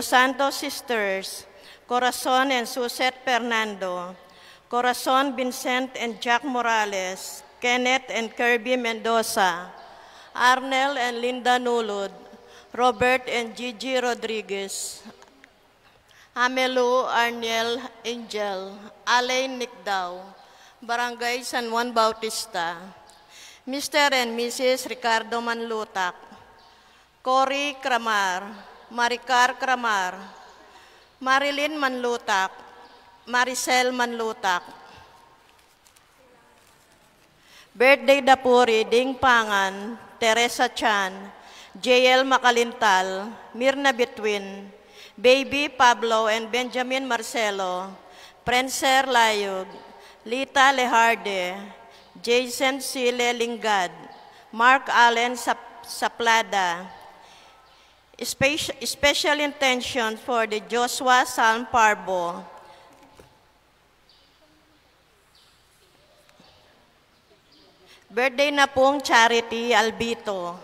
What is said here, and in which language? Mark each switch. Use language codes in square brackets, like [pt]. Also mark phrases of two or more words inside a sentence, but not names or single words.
[en] Santos Sisters, Corazon and Suzette Fernando, Corazon Vincent and Jack Morales, Kenneth and Kirby Mendoza, Arnel and Linda Nulud, Robert and Gigi Rodriguez, Amelu Arniel Angel, Alain Nicdao, Barangay San Juan Bautista, Mr. and Mrs. Ricardo Manlutak, Cory Cramar, Maricar Cramar, Marilyn Manlutak, Maricel Manlutak. Birthday Dapuri, Ding Pangan, Teresa Chan, JL Makalintal, Mirna Betwin, Baby Pablo and Benjamin Marcelo, Prenser Layog, Lita Leharde, Jason Sile Lingad, Mark Allen Saplada. Special intention for the Joshua Salm Parbo. [tl] Birthday na pong Charity Albito.